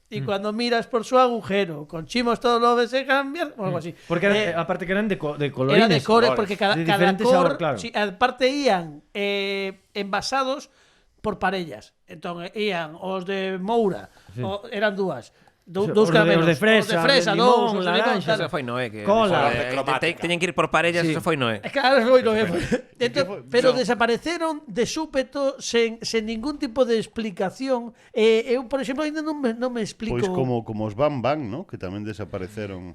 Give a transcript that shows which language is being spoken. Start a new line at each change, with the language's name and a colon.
Spanish: Y cuando miras por su agujero con chimos todo lo ves cambiar o algo así.
Galician: Porque aparte que eran de colorines. Era de core, porque cada diferente cor, sabor, claro. sí, aparte ian envasados por parellas. Entón ian os de Moura, eran dúas. Dous caramelos. Os de fresa, dous, limón, os de laranxa. claro. Eso foi Noé que Cola. teñen que ir por parellas, eso foi Noé. Claro, foi Noé. Pero desapareceron de súpeto sen ningún tipo de explicación. Eu, por exemplo, ainda non me explico. Pois como os Bam Bam, ¿no? Que tamén desapareceron.